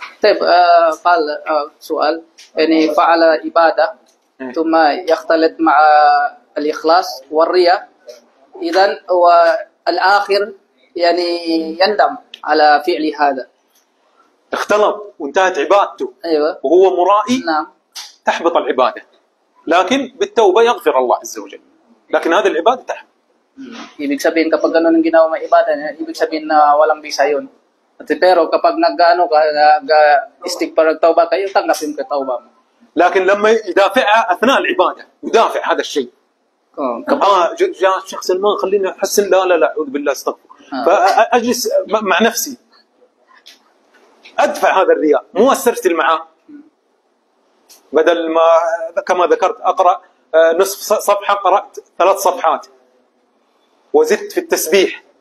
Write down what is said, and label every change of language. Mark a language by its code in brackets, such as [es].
[ar] طيب قال سؤال يعني فعل عبادة ثم يختلط مع الإخلاص والرياء إذن هو الآخر يعني يندم على فعل هذا. اختلط وانتهت عبادته أيوة. وهو مرائي، نعم. تحبط العبادة، لكن بالتوبة يغفر الله عز وجل، لكن هذه العبادة تحبط. [tl] Ibig sabihin kapag ganun ang ginawa may ibadah niya, ibig sabihin na walang bisa yun. Pero kapag nag-istighfar nagtawba kayo, tanggapin ka tawba mo. [ar] لكن لما يدافعها أثناء العبادة يدافع هذا الشيء. جاء شخص ما خليني أحسن، لا لا لا أعوذ بالله استغفر. فأجلس مع نفسي أدفع هذا الرياء، مو أسترسل معاه، بدل ما كما ذكرت أقرأ نصف صفحة قرأت 3 صفحات وزدت في التسبيح.